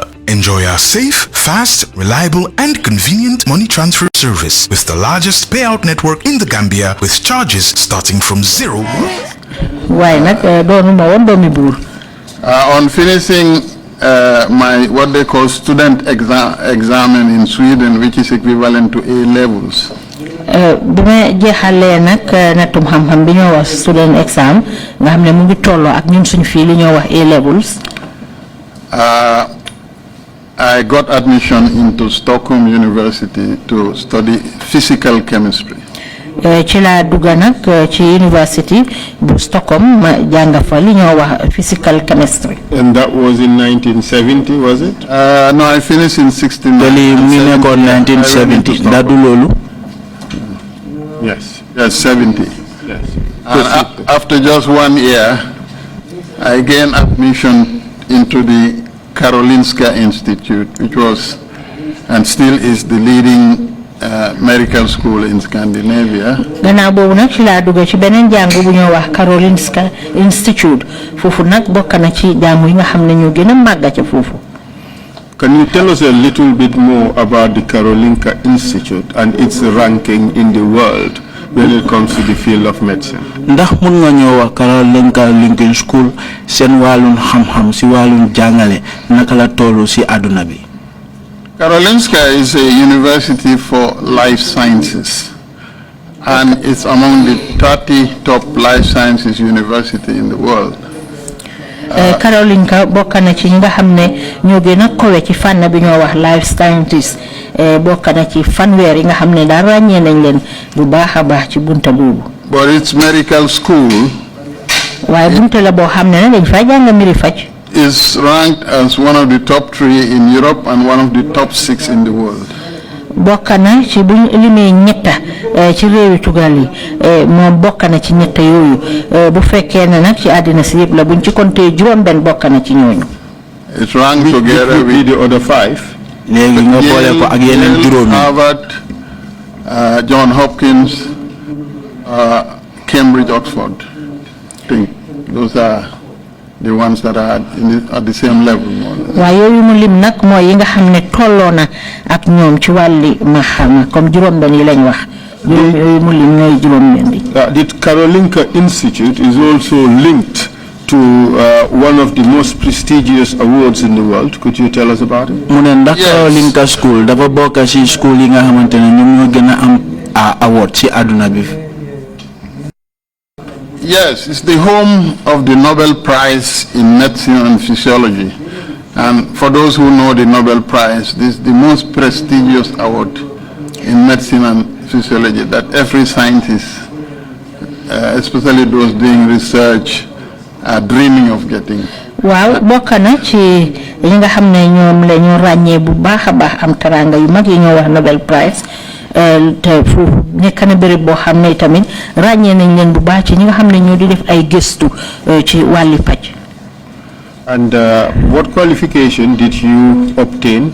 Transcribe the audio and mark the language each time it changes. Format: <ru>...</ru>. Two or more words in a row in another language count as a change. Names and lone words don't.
<en>Enjoy our safe, fast, reliable, and convenient money transfer service with the largest payout network in the Gambia with charges starting from $0. On finishing my what they call student examen in Sweden, which is equivalent to A levels.</en> <wo>Bima jeexalee nag natum xam-xam bi ñoo wax</wo> <en>student exam</en> <wo>nga xam ne mu ngi tolloo ak ñun suñu fii li ñoo wax</wo> <en>A levels. I got admission into Stockholm University to study physical chemistry.</en> <wo>Ci laa dugga nag ci University bu Stockholm ma jàng fa li ñoo wax</wo> <en>physical chemistry. And that was in 1970, was it? No, I finished in</en> <wo>1970. That du loolu?</wo> <en>Yes. Yes, 70. Yes. And after just 1 year, I gained admission into the Karolinska Institute, which was and still is the leading medical school in Scandinavia.</en> <wo>Gannaaw boobu nag ci laa dugg ci beneen jàngu bu ñoo wax Karolinska Institute foofu nag bokk na ci jàngu yi nga xam ne ñoo gën a màgg ca foofu.</wo> <en>Can you tell us a little bit more about the Karolinska Institute and its ranking in the world when it comes to the field of medicine?</en> <wo>Ndax mun nga ñoo wax Karolinska Lincoln School seen wàllum xam-xam si wàllum jàngale naka la tollu si àdduna bi?</wo> <en>Karolinska is a university for life sciences, and it's among the 30 top life sciences university in the world.</en> <wo>Karolinska bokk na ci nga xam ne ñoo gën a kowe ci fànn bi ñoo wax</wo> <en>life sciences</en> <wo>bokk na ci fanweer yi nga xam ne daal ràññee nañ leen bu baax a baax ci bunta boobu.</wo> <en>But its medical school</en> <wo>waaye bunta la boo xam ne dañ fay jàng mbiri faj.</wo> <en>is ranked as one of the top 3 in Europe and one of the top 6 in the world.</en> <wo>bokk na ci buñ limee ñetta ci réewi tugal yi moom bokk na ci ñetta yooyu bu fekkee ne nag ci àddina si yëpp la buñ ci compté juróom benn bokk na ci ñooñu.</wo> <en>It ran together with the other 5. Harvard, John Hopkins, Cambridge, Oxford. I think those are the ones that are at the same level.</en> <wo>waaye yooyu mu lim nag mooy yi nga xam ne tolloo na ak ñoom ci wàlli maxama comme juróom-benn yi lañ wax yooyu mu lim ñooy juróom-benn yi.</wo> <en>The Karolinska Institute is also linked to one of the most prestigious awards in the world. Could you tell us about it?</en> <wo>mu ne ndax Karolinska School dafa bokk ci school yi nga xamante ne ñoom ñoo gën a am award ci àdduna bi.</wo> <en>Yes, it's the home of the Nobel Prize in Medicine and Physiology. And for those who know the Nobel Prize, this is the most prestigious award in medicine and physiology that every scientist, especially those doing research, are dreaming of getting.</en> <wo>waaw bokk na ci li nga xam ne ñoom la ñu ràññee bu baax a baax am taranga yu mag yi ñoo wax Nobel Prize te foofu nekk na béréb boo xam ne tamit ràññee nañ leen bu baax ci ñi nga xam ne ñoo di def ay gëstu ci wàlli paj.</wo> <en>And what qualification did you obtain?</en>